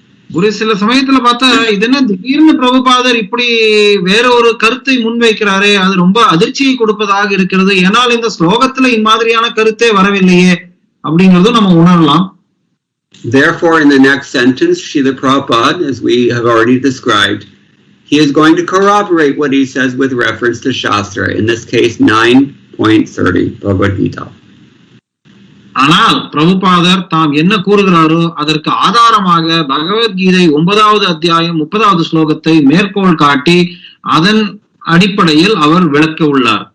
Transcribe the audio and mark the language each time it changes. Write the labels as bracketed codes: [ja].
[ta] ஒரு சில சமயத்துல பார்த்தா இது என்ன திடீர்னு பிரபுபாதர் இப்படி வேற ஒரு கருத்தை முன்வைக்கிறாரே, அது ரொம்ப அதிர்ச்சியை கொடுப்பதாக இருக்கிறது. ஏனால் இந்த ஸ்லோகத்துல இம்மாதிரியான கருத்தே வரவில்லையே அப்படிங்கறதும் நம்ம உணரலாம். [en] Therefore, in the next sentence, Srila Prabhupada, as we have already described, he is going to corroborate what he says with reference to Shastra, in this case 9.30, Bhagavad Gita. [ta] ஆனால் பிரபுபாதர் தாம் என்ன கூறுகிறாரோ அதற்கு ஆதாரமாக பகவத்கீதை 9வது அத்தியாயம் 30வது ஸ்லோகத்தை மேற்கோள் காட்டி அதன் அடிப்படையில் அவர் விளக்க உள்ளார்.